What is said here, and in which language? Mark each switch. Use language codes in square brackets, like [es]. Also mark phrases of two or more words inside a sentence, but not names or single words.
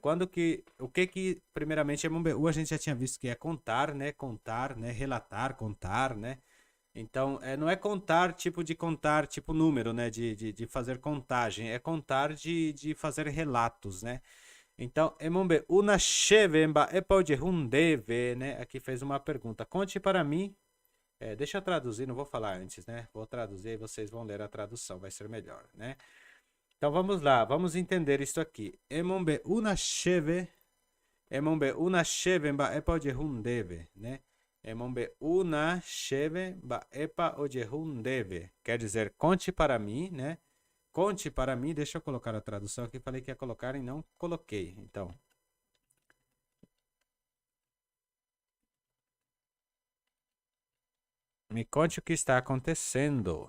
[pt] Primeiramente é Mombeú, a gente já tinha visto que é contar, né? Contar, né? Relatar, contar, né? Então, não é contar tipo número, né? De fazer contagem, é contar de fazer relatos, né? Então, [gn] Emombe, una chevemba epaude hundeve, [pt] né? Aqui fez uma pergunta. Conte para mim. Deixa eu traduzir, não vou falar antes, né? Vou traduzir e vocês vão ler a tradução, vai ser melhor, né? Então vamos lá, vamos entender isso aqui. [gn] Emombe una chevemba epaude hundeve, né? Emombe una chevemba epaude hundeve. [pt] Quer dizer, conte para mim, né? Conte para mim, deixa eu colocar a tradução aqui, falei que ia colocar e não coloquei. Então, me conte o que está acontecendo.